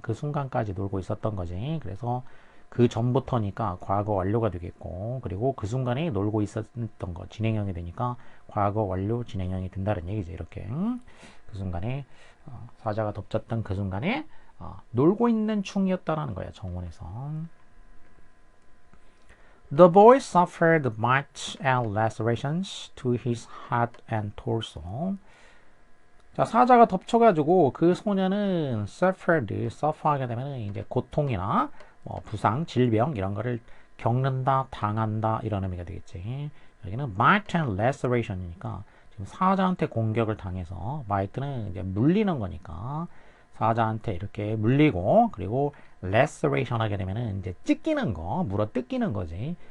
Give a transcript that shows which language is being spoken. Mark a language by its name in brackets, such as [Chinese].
[Korean] 그 순간까지 놀고 있었던 거지. 그래서 그 전부터니까 과거 완료가 되겠고 그리고 그 순간에 놀고 있었던 거 진행형이 되니까 과거 완료 진행형이 된다는 얘기지. 이렇게 그 순간에 사자가 덮쳤던 그 순간에 놀고 있는 중이었다라는 거야. 정원에서. [English] The boy suffered bites and lacerations to his head and torso. [Korean] 자, 사자가 덮쳐가지고 그 소년은 suffer하게 되면 이제 고통이나 뭐 부상, 질병 이런 거를 겪는다, 당한다 이런 의미가 되겠지. 여기는 bite and laceration이니까 지금 사자한테 공격을 당해서 bite는 이제 물리는 거니까 사자한테 이렇게 물리고 그리고 laceration 하게 되면은 이제 찢기는 거, 물어 뜯기는 거지.